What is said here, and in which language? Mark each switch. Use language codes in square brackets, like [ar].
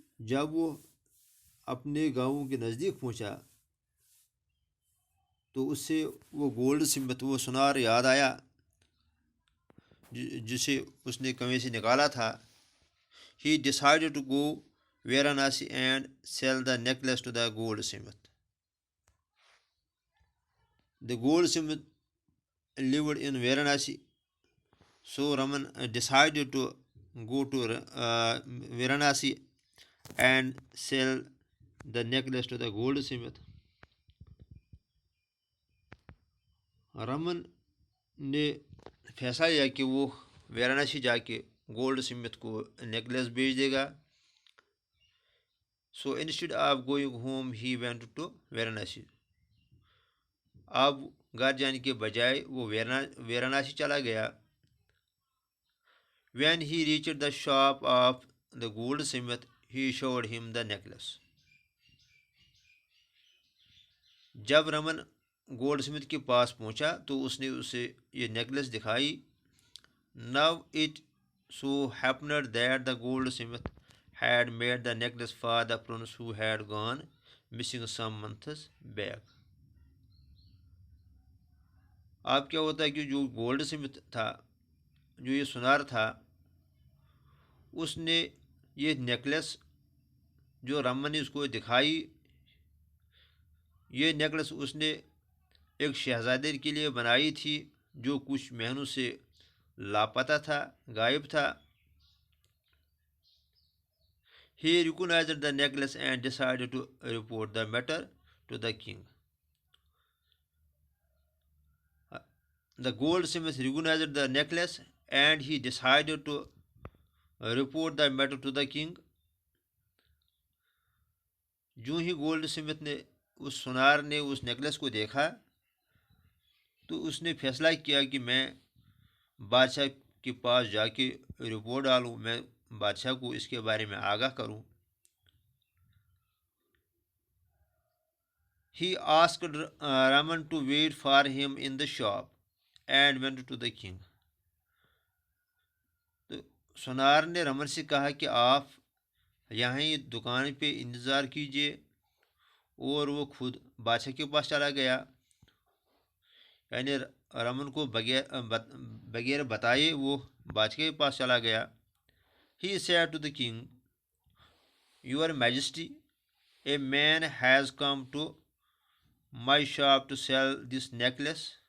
[hi] जब वो अपने गाँव के नज़दीक पहुँचा तो उससे वो गोल्ड स्मिथ, वो सुनार याद आया जिसे उसने कुएं से निकाला था। [en] He decided to go Varanasi and sell the necklace to the goldsmith. The goldsmith lived in Varanasi, so Raman decided to go to Varanasi and sell the necklace to the goldsmith. [hi] Raman ने फैसला लिया कि वो वाराणसी जाके gold Smith को necklace बेच देगा। [en] So instead of going home he went to Varanasi. [hi] अब घर जाने के बजाय वो वाराणसी चला गया। [en] When he reached the shop of the goldsmith he showed him the necklace. [hi] जब रमन गोल्ड स्मिथ के पास पहुंचा तो उसने उसे ये नेकलेस दिखाई। [en] Now it so happened that the goldsmith had made the necklace for the prince who had gone missing some months back. [hi] अब क्या होता है कि जो गोल्ड स्मिथ था, जो ये सुनार था, उसने ये नेकलेस जो रमन ने उसको दिखाई, ये नेकलेस उसने एक शहजादे के लिए बनाई थी जो कुछ महीनों से लापता था, गायब था। [en] He recognized the necklace and decided to report the matter to the king. The goldsmith recognized the necklace and he decided to report the matter to the king. [hi] जो ही गोल्ड स्मिथ ने, उस सुनार ने उस नेकलेस को देखा तो उसने फैसला किया कि मैं बादशाह के पास जाके रिपोर्ट डालूं, मैं बादशाह को इसके बारे में आगाह करूं। [en] He asked Raman to wait for him in the shop and went to the king. [hi] तो सुनार ने रमन से कहा कि आप यहाँ ही दुकान पे इंतज़ार कीजिए, और वो खुद बादशाह के पास चला गया। यानी रमन को बगैर बताए वो बादशाह के पास चला गया। [en] He said to the king, Your Majesty, a man has come to my shop to sell this necklace.